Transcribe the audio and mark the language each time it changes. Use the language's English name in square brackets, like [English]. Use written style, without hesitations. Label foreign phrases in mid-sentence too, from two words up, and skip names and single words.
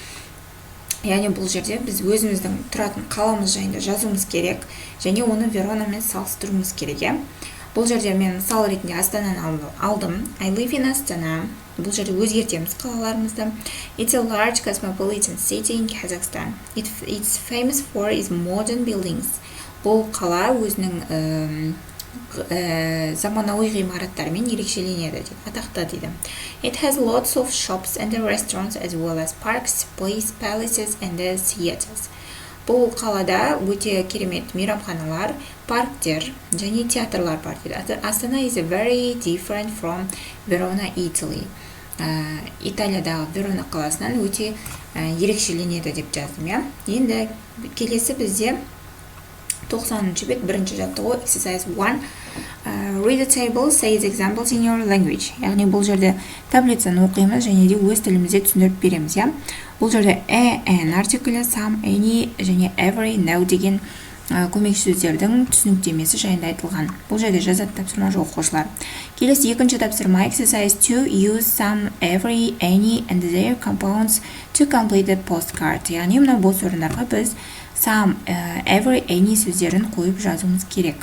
[Kazakh] Яғни бұл жерде біз өзіміздің тұратын қаламыз жайында жазуымыз керек, және оны Веронамен салыстыруымыз керек. Бұл жерде мен мысал ретінде Астананы алдым. [English] I live in Astana. [Kazakh] Бұл жерде өзгертеміз қалаларымызды. [English] It's a large cosmopolitan city in Kazakhstan. It's famous for its modern buildings. [Kazakh] Бұл қала өзінің заманауи ғимараттарымен ерекшеленеді дейді, атақты дейді. [English] It has lots of shops and restaurants as well as parks, palaces and theaters. [Kazakh] Бұл қалада өте керемет мейрамханалар, парктер және театрлар бар дейді. [English] Астана is very different from Verona, Italy. [Kazakh] Италиядағы Верона қаласынан өте ерекшеленеді деп жаздым, иә. Енді келесі бізде 90-шы бет бірінші жаттығу exercise 1. [English] Read the table, say the examples in your language. [Kazakh] Яғни бұл жерде таблицаны оқимыз және де өз тілімізде түсіндіріп береміз, иә. Бұл жерде an артиклі, [English] some, any [Kazakh] және every, now деген көмекші сөздердің түсініктемесі жайында айтылған. Бұл жерде жазады тапсырма жоқ оқушылар. Келесі екінші тапсырма exercise 2. [English] Use some, every, any and their compounds to complete the postcard. [Kazakh] Яғни мына бос орындарға біз [English] some, every, any [Kazakh] сөздерін қойып жазуымыз керек.